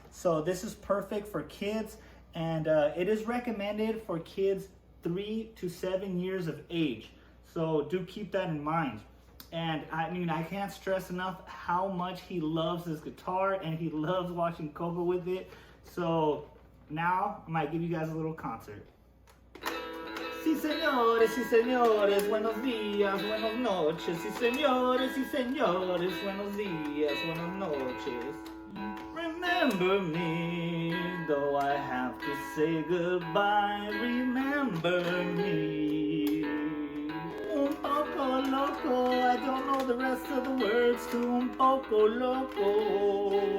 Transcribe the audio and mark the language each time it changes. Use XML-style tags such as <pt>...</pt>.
<en>So this is perfect for kids, and it is recommended for kids 3 to 7 years of age. So do keep that in mind. And I mean, I can't stress enough how much he loves this guitar and he loves watching Coco with it. So now I might give you guys a little concert.</en> <es>Sí señores, buenos días, buenas noches. Sí señores, buenos días, buenas noches.</es> <en>Remember me, though I have to say goodbye. Remember me. Un poco loco, I don't know the rest of the words to Un poco loco.</en>